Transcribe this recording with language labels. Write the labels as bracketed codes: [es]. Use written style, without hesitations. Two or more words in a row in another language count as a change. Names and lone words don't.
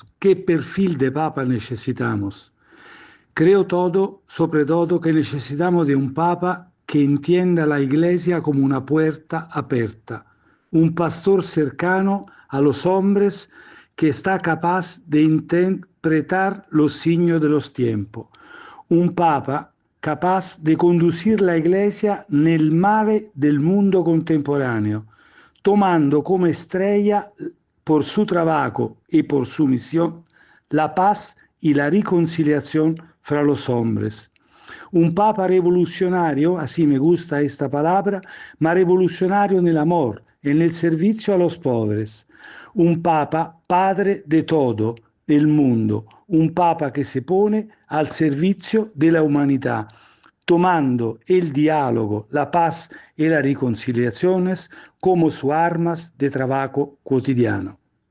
[es] ¿Qué perfil de Papa necesitamos? Creo sobre todo que necesitamos de un Papa que entienda la Iglesia como una puerta aperta, un pastor cercano a los hombres que está capaz de interpretar los signos de los tiempos, un papa capaz de conducir la Iglesia [it] nel mare [es] del mundo contemporáneo, tomando como estrella por su trabajo y por su misión la paz y la reconciliación fra los hombres. Un papa revolucionario, así me gusta esta palabra, ma revolucionario [it] nel amor e nel servizio [es] a los pobres. Un papa padre de todo el mundo, un papa que se pone al servicio de la humanidad, tomando el diálogo, la paz y las reconciliaciones como sus armas de trabajo cotidiano.